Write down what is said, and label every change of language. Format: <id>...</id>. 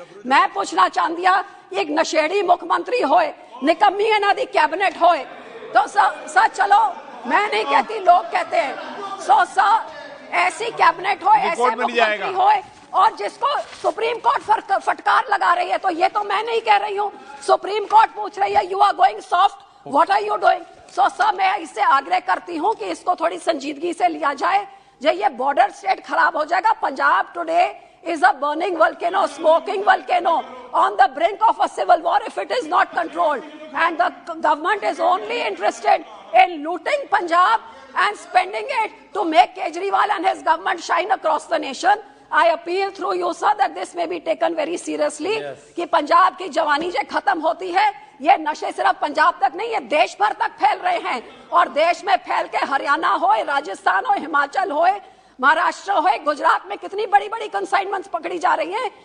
<hi>मैं पूछना चाहती हूं, एक नशेड़ी मुख्यमंत्री होए, निकम्मी इन्हां दी कैबिनेट होए, तो सर चलो, मैं नहीं कहती, लोग कहते हैं, सो सर ऐसी कैबिनेट हो, ऐसे मुख्यमंत्री होए, और जिसको सुप्रीम कोर्ट फटकार लगा रही है, तो ये तो मैं नहीं कह रही हूँ, सुप्रीम कोर्ट पूछ रही है,</hi> <en>You are going soft, what are you doing.</en> <hi>So sir, मैं इससे आग्रह करती हूँ कि इसको थोड़ी संजीदगी से लिया जाए। जो ये बॉर्डर स्टेट खराब हो जाएगा।</hi> <en>Punjab today is a burning volcano, smoking volcano on the brink of a civil war if it is not controlled, and the government is only interested in looting Punjab and spending it to make Kejriwal and his government shine across the nation. I appeal through you sir that this may be taken very seriously,</en> <hi>कि पंजाब की जवानी जो खत्म होती है, ये नशे सिर्फ पंजाब तक नहीं, ये देश भर तक फैल रहे हैं, और देश में फैल के हरियाणा हो, राजस्थान हो, हिमाचल हो, महाराष्ट्र हो, गुजरात में कितनी बड़ी बड़ी कंसाइनमेंट्स पकड़ी जा रही हैं।</hi>